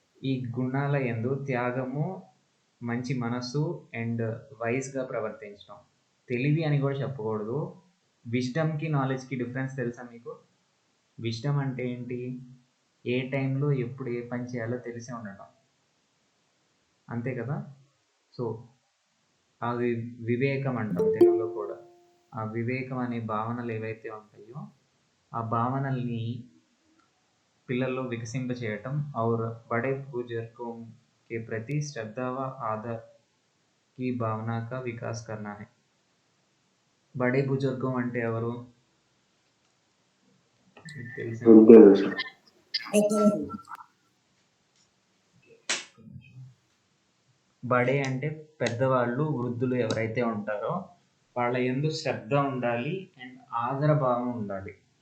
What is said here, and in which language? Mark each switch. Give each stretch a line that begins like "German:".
Telugu: ఈ గుణాల యందు త్యాగము, మంచి మనసు అండ్ వైజ్గా ప్రవర్తించడం. తెలివి అని కూడా చెప్పకూడదు. విజ్డమ్కి నాలెడ్జ్కి డిఫరెన్స్ తెలుసా మీకు? విజ్డమ్ అంటే ఏంటి? ఏ టైంలో ఎప్పుడు ఏ పని చేయాలో తెలిసి ఉండటం, అంతే కదా. సో అది వివేకం అంటాం తెలుగులో కూడా. ఆ వివేకం అనే భావనలు ఏవైతే ఉంటాయో ఆ భావనల్ని పిల్లల్లో వికసింపచేయటం
Hindi: और बड़े बुजुर्गों के प्रति श्रद्धा व आदर की भावना का विकास करना है. बड़े बुजुर्गों
Telugu: అంటే ఎవరు? మీకు తెలుసా? వృద్ధులు సార్. బడే అంటే పెద్దవాళ్ళు, వృద్ధులు ఎవరైతే ఉంటారో వాళ్ళ యందు శ్రద్ధ ఉండాలి అండ్ ఆదరభావం ఉండాలి.